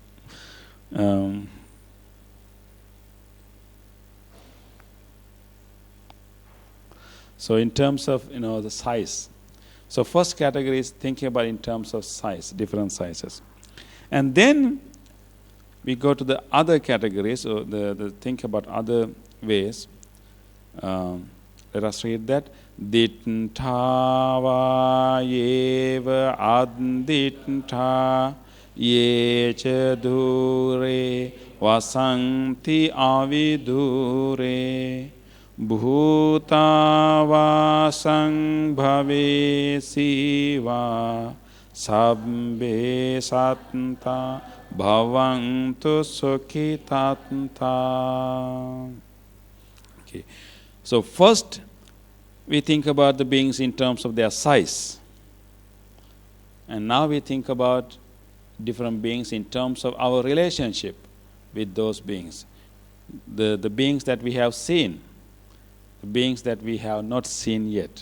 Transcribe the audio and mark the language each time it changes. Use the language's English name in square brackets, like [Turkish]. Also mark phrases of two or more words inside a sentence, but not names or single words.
[English] So in terms of the size. So first category is thinking about in terms of size, different sizes. And then we go to the other categories, so the think about other ways. Let us read that. [Pali] Dittava yeva addittha yecha dure vasanti avidure bhutavasang bhavesiva sabbe satta bhavantu sukhitatta. [English] Okay. So first we think about the beings in terms of their size. And now we think about different beings in terms of our relationship with those beings. The beings that we have seen, the beings that we have not seen yet.